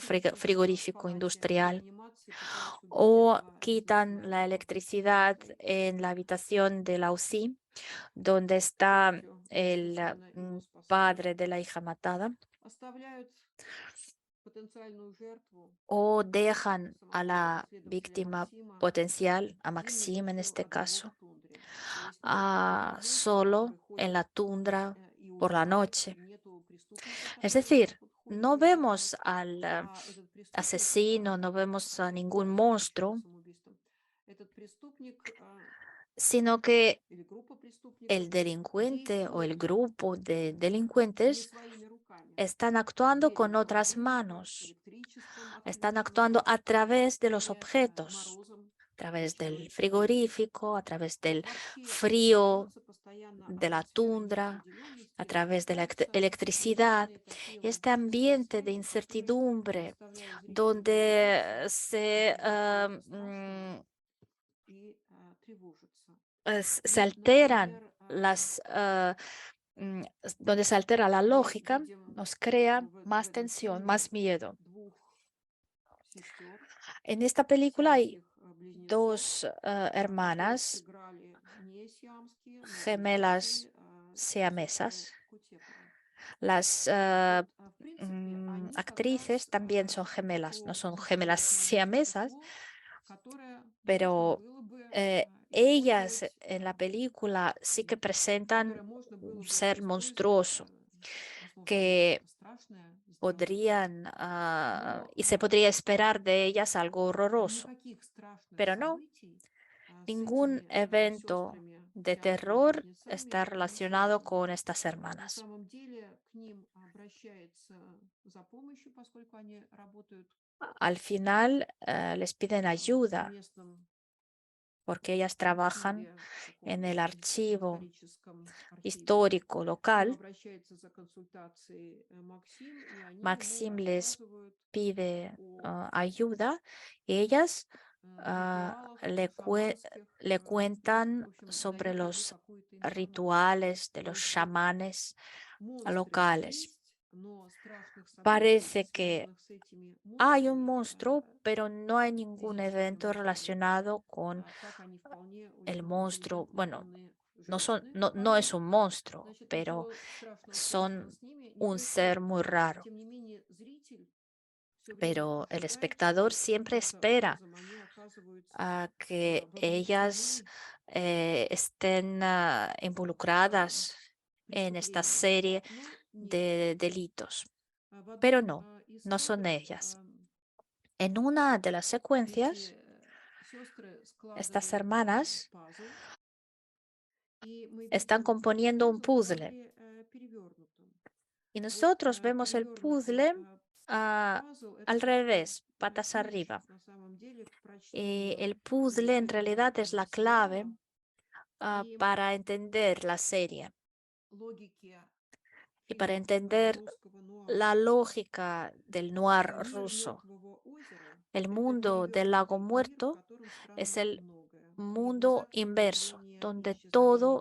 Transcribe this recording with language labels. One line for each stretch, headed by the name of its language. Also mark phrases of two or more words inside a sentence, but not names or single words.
Russian: Включают электричество в
Spanish: frigorífico
Russian: палате, в
Spanish: industrial.
Russian: реанимации пытаются убить
Spanish: O
Russian: этого
Spanish: quitan
Russian: известного
Spanish: la electricidad en la habitación de la UCI, donde está
Russian: полностью,
Spanish: el
Russian: естественно, его спасают.
Spanish: padre de la hija matada,
Russian: Оставляют потенциальную жертву,
Spanish: o dejan a
Russian: самого
Spanish: la
Russian: следователя
Spanish: víctima
Russian: Максима,
Spanish: potencial, a
Russian: зимней
Spanish: Maxim en
Russian: ночью
Spanish: este
Russian: одного в
Spanish: caso,
Russian: тундре. То есть это монстр,
Spanish: solo
Russian: который
Spanish: en
Russian: ходит
Spanish: la tundra
Russian: и
Spanish: por la
Russian: убивает,
Spanish: noche.
Russian: и nету преступника,
Spanish: Es
Russian: который вот так
Spanish: decir,
Russian: вот ходит и
Spanish: no
Russian: убивает,
Spanish: vemos al
Russian: а этот преступник,
Spanish: asesino, no vemos a
Russian: который
Spanish: ningún
Russian: пытается покончить
Spanish: monstruo,
Russian: самоубийством, этот преступник
Spanish: sino que
Russian: или группа преступников
Spanish: el delincuente o el
Russian: действует
Spanish: grupo de
Russian: не
Spanish: delincuentes
Russian: своими руками.
Spanish: están actuando
Russian: Дверью
Spanish: con otras
Russian: холодильника,
Spanish: manos,
Russian: электричеством
Spanish: están
Russian: отключенным
Spanish: actuando a través de los
Russian: или
Spanish: objetos,
Russian: морозом,
Spanish: a través del
Russian: сгущающимся.
Spanish: frigorífico, a través del
Russian: Вообще
Spanish: frío
Russian: создается постоянно
Spanish: de la
Russian: атмосфера
Spanish: tundra, a
Russian: неопределенности,
Spanish: través de la
Russian: создаются
Spanish: electricidad,
Russian: различные такие вот
Spanish: este ambiente de
Russian: спецэффекты, которые
Spanish: incertidumbre
Russian: заставляют зрителя
Spanish: donde
Russian: напрягаться, ожидать чего-то страшного и тревожиться.
Spanish: se
Russian: Ну,
Spanish: alteran
Russian: например,
Spanish: donde se altera la
Russian: мы
Spanish: lógica,
Russian: видим
Spanish: nos crea
Russian: в
Spanish: más
Russian: этом
Spanish: tensión,
Russian: фильме
Spanish: más miedo.
Russian: двух сестер,
Spanish: En esta película hay
Russian: сиамских близнецов,
Spanish: dos
Russian: которых
Spanish: hermanas
Russian: сыграли не сиамские, но
Spanish: gemelas
Russian: близнецы сестры
Spanish: siamesas.
Russian: Кутеповы.
Spanish: Las
Russian: В принципе, они как
Spanish: actrices
Russian: раз
Spanish: también son gemelas, no
Russian: то
Spanish: son gemelas
Russian: противоположное
Spanish: siamesas,
Russian: существо, которое можно
Spanish: pero
Russian: было бы
Spanish: ellas
Russian: использовать,
Spanish: en la película sí que
Russian: или
Spanish: presentan
Russian: которое можно было
Spanish: un
Russian: бы
Spanish: ser
Russian: использовать,
Spanish: monstruoso
Russian: возможно, даже
Spanish: que
Russian: что-то страшное сделать.
Spanish: podrían
Russian: Но
Spanish: y se podría esperar de ellas algo horroroso,
Russian: никаких страшных
Spanish: pero no,
Russian: событий с
Spanish: ningún
Russian: этими
Spanish: evento
Russian: сестрами,
Spanish: de
Russian: сиамскими
Spanish: terror
Russian: близнецами
Spanish: está
Russian: не
Spanish: relacionado
Russian: связано.
Spanish: con estas
Russian: На
Spanish: hermanas.
Russian: самом деле к ним обращается за помощью, поскольку они работают
Spanish: Al final les piden
Russian: в
Spanish: ayuda
Russian: местном
Spanish: porque ellas trabajan
Russian: архиве,
Spanish: en
Russian: таком
Spanish: el archivo
Russian: историческом архиве.
Spanish: histórico
Russian: К ним
Spanish: local.
Russian: обращается за консультацией Максим, и они ему
Spanish: Maxim les
Russian: рассказывают
Spanish: pide
Russian: о
Spanish: ayuda y ellas
Russian: ритуалах
Spanish: le,
Russian: шаманских,
Spanish: le
Russian: и, в
Spanish: cuentan
Russian: общем,
Spanish: sobre
Russian: дают ему
Spanish: los
Russian: какую-то информацию.
Spanish: rituales de
Russian: То
Spanish: los
Russian: есть вот
Spanish: chamanes
Russian: монстры
Spanish: locales.
Russian: есть, но страшных событий,
Spanish: Parece que
Russian: связанных с этими
Spanish: hay un
Russian: монстрами,
Spanish: monstruo, pero no hay ningún
Russian: физическими
Spanish: evento
Russian: монстрами,
Spanish: relacionado con
Russian: так они вполне
Spanish: el monstruo. Bueno,
Russian: интеллигентные
Spanish: no son,
Russian: женщины
Spanish: no es
Russian: вполне.
Spanish: un monstruo,
Russian: Значит,
Spanish: pero
Russian: ничего страшного, связанного
Spanish: son
Russian: с ними, не
Spanish: un ser
Russian: происходит.
Spanish: muy raro.
Russian: Тем не менее, зритель все время
Spanish: Pero el
Russian: ожидает,
Spanish: espectador
Russian: что
Spanish: siempre
Russian: каким-то
Spanish: espera
Russian: образом они оказываются
Spanish: a que ellas
Russian: вовлечены
Spanish: estén
Russian: в
Spanish: involucradas en esta
Russian: преступление.
Spanish: serie
Russian: Но нет.
Spanish: de delitos.
Russian: В
Spanish: Pero
Russian: одном
Spanish: no,
Russian: из
Spanish: no son
Russian: кадров
Spanish: ellas. En una de las secuencias,
Russian: эти сестры
Spanish: estas
Russian: складывают
Spanish: hermanas
Russian: пазл, и мы
Spanish: están
Russian: видим этот
Spanish: componiendo un
Russian: пазл в
Spanish: puzzle
Russian: кадре перевернутом.
Spanish: y
Russian: Вот
Spanish: nosotros vemos el
Russian: перевернутый
Spanish: puzzle
Russian: пазл — это
Spanish: al
Russian: такой
Spanish: revés, patas
Russian: ключ
Spanish: arriba.
Russian: на самом деле к
Spanish: Y
Russian: прочтению
Spanish: el puzzle en
Russian: содержания
Spanish: realidad es la clave
Russian: сериала и
Spanish: para entender la serie
Russian: логики
Spanish: y para
Russian: фильмов
Spanish: entender
Russian: русского
Spanish: la
Russian: нуара.
Spanish: lógica del noir
Russian: Мир
Spanish: ruso.
Russian: Мертвого озера —
Spanish: El
Russian: это
Spanish: mundo del lago
Russian: перевернутый мир, в
Spanish: muerto
Russian: котором
Spanish: es
Russian: странно
Spanish: el
Russian: многое. Мир
Spanish: mundo
Russian: загадки,
Spanish: inverso,
Russian: появления и
Spanish: donde
Russian: исчезновения